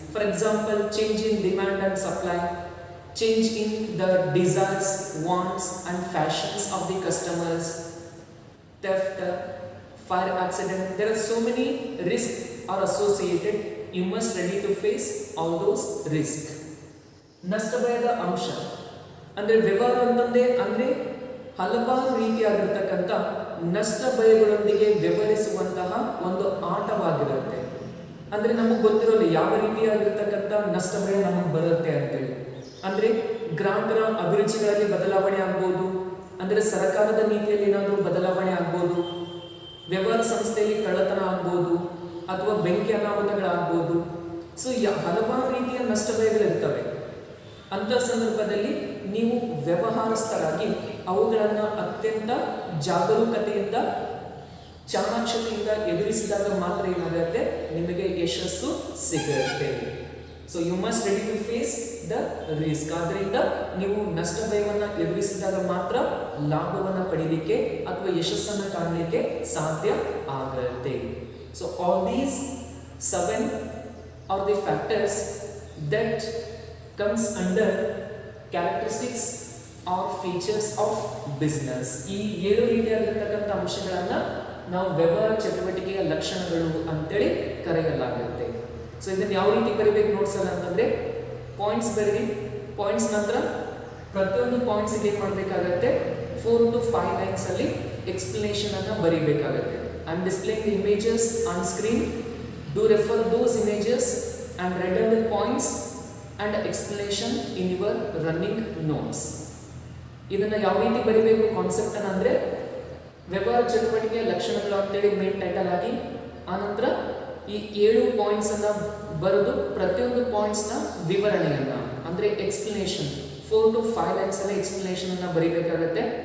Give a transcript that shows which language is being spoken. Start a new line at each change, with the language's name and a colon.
English: For example, change in demand and supply, change in the desires, wants and fashions of the customers, theft, fire accident. There are so many risks are associated. You must ready to face all those risks.
Kannada: ನಷ್ಟ ಭಯದ ಅಂಶ ಅಂದ್ರೆ ವ್ಯವಹಾರ ಅಂತಂದ್ರೆ ಅಂದ್ರೆ ಹಲವಾರು ರೀತಿಯಾಗಿರ್ತಕ್ಕಂಥ ನಷ್ಟ ಭಯಗಳೊಂದಿಗೆ ವ್ಯವಹರಿಸುವಂತಹ ಒಂದು ಆಟವಾಗಿರುತ್ತೆ. ಅಂದ್ರೆ ನಮಗೆ ಗೊತ್ತಿರೋಲ್ಲ ಯಾವ ರೀತಿಯಾಗಿರ್ತಕ್ಕಂಥ ನಷ್ಟ ಭಯ ನಮಗೆ ಬರುತ್ತೆ ಅಂತೇಳಿ. ಅಂದ್ರೆ ಗ್ರಾಹಕರ ಅಭಿರುಚಿಗಳಲ್ಲಿ ಬದಲಾವಣೆ ಆಗ್ಬೋದು, ಅಂದ್ರೆ ಸರ್ಕಾರದ ನೀತಿಯಲ್ಲಿ ಏನಾದರೂ ಬದಲಾವಣೆ ಆಗ್ಬೋದು, ವ್ಯವಹಾರ ಸಂಸ್ಥೆಯಲ್ಲಿ ಕಳ್ಳತನ ಆಗ್ಬೋದು ಅಥವಾ ಬೆಂಕಿ ಅನಾಹುತಗಳಾಗ್ಬೋದು, ಸೊ ಹಲವಾರು ರೀತಿಯ ನಷ್ಟ ಭಯಗಳಿರ್ತವೆ. ಅಂಥ ಸಂದರ್ಭದಲ್ಲಿ ನೀವು ವ್ಯವಹಾರಸ್ಥರಾಗಿ ಅವುಗಳನ್ನು ಅತ್ಯಂತ ಜಾಗರೂಕತೆಯಿಂದ ಚಾಣಾಕ್ಷತೆಯಿಂದ ಎದುರಿಸಿದಾಗ ಮಾತ್ರ ಏನಾಗುತ್ತೆ, ನಿಮಗೆ ಯಶಸ್ಸು ಸಿಗುತ್ತೆ.
English: So you must ready to face the risk.
Kannada: ಆದ್ದರಿಂದ ನೀವು ನಷ್ಟ ಭಯವನ್ನು ಎದುರಿಸಿದಾಗ ಮಾತ್ರ ಲಾಭವನ್ನು ಪಡೀಲಿಕ್ಕೆ ಅಥವಾ ಯಶಸ್ಸನ್ನು ಕಾಣಲಿಕ್ಕೆ ಸಾಧ್ಯ ಆಗುತ್ತೆ.
English: So all these 7 are the factors that comes under characteristics or features of business.
Kannada: ಈ 7 ರೀತಿಯಾಗಿರ್ತಕ್ಕಂಥ ಅಂಶಗಳನ್ನು ನಾವು ವ್ಯವಹಾರ ಚಟುವಟಿಕೆಯ ಲಕ್ಷಣಗಳು ಅಂತೇಳಿ ಕರೆಯಲಾಗುತ್ತೆ. ಸೊ ಇದನ್ನು ಯಾವ ರೀತಿ ಬರೀಬೇಕು ನೋಡ್ಸಲ್ಲ ಅಂತಂದ್ರೆ ಪಾಯಿಂಟ್ಸ್ ಬರೀರಿ. ಪಾಯಿಂಟ್ಸ್ ನಂತರ ಪ್ರತಿಯೊಂದು ಪಾಯಿಂಟ್ಸ್ ಏನು ಮಾಡಬೇಕಾಗತ್ತೆ, 4 to 5 ಲೈನ್ಸ್ ಅಲ್ಲಿ ಎಕ್ಸ್ಪ್ಲನೇಷನ್ ಅನ್ನು ಬರೀಬೇಕಾಗತ್ತೆ.
English: I am displaying the images on screen. Do refer those images and render the points and explanation in your running notes.
Kannada: ಇದನ್ನು ಯಾವ ರೀತಿ ಬರೀಬೇಕು ಕಾನ್ಸೆಪ್ಟ್ ಅನ್ನು ಅಂದರೆ ವ್ಯವಹಾರ ಚಟುವಟಿಕೆಯ ಲಕ್ಷಣಗಳು ಅಂತೇಳಿ ಮೇನ್ ಟೈಟಲ್ ಆಗಿ, ಆನಂತರ ಈ 7 ಪಾಯಿಂಟ್ಸ್ ಅನ್ನು ಬರೆದು ಪ್ರತಿಯೊಂದು ಪಾಯಿಂಟ್ಸ್ನ ವಿವರಣೆಯನ್ನು ಅಂದರೆ ಎಕ್ಸ್ಪ್ಲನೇಷನ್ 4 to 5 ಲೈನ್ಸ್ ಅಲ್ಲಿ ಎಕ್ಸ್ಪ್ಲನೇಷನ್ ಅನ್ನು ಬರೀಬೇಕಾಗತ್ತೆ.